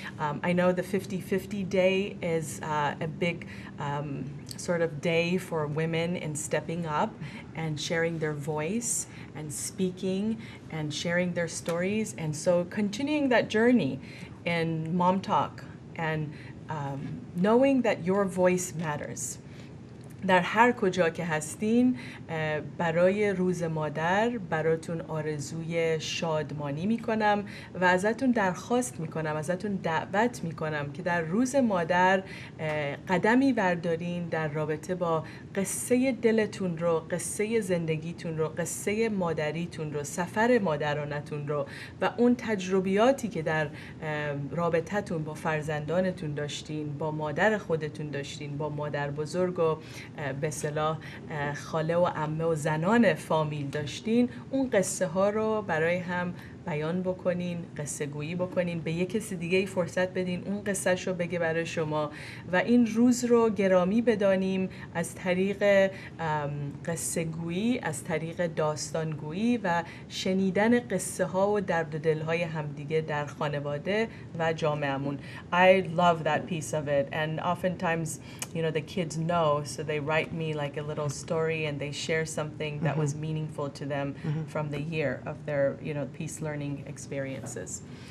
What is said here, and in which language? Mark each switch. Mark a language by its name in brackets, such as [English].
[English] I know the 50-50 day is a big sort of day for women in stepping up and sharing their voice and speaking and sharing their stories. And so continuing that journey in Mom Talk and knowing that your voice matters. [Persian] در هر کجا که هستین برای روز مادر براتون آرزوی شادمانی میکنم و ازتون درخواست میکنم، ازتون دعوت میکنم که در روز مادر قدمی بردارین در رابطه با قصه دلتون رو، قصه زندگیتون رو، قصه مادریتون رو، سفر مادرانتون رو و اون تجربیاتی که در رابطتون با فرزندانتون داشتین، با مادر خودتون داشتین، با مادر بزرگ و به اصطلاح خاله و عمه و زنان فامیل داشتین، اون قصه ها رو برای هم بیان بکنین، قصه گویی بکنین، به یک کسی دیگه ای فرصت بدین اون قصهش رو بگه برای شما و این روز رو گرامی بدانیم از طریق قصه گویی، از طریق داستان گویی و شنیدن قصه ها و درد و دل های همدیگه در خانواده و جامعهمون. [English] I love that piece of it, and oftentimes, the kids know, so they write me like a little story and they share something that was meaningful to them from the year of their, PeaceLearning experiences.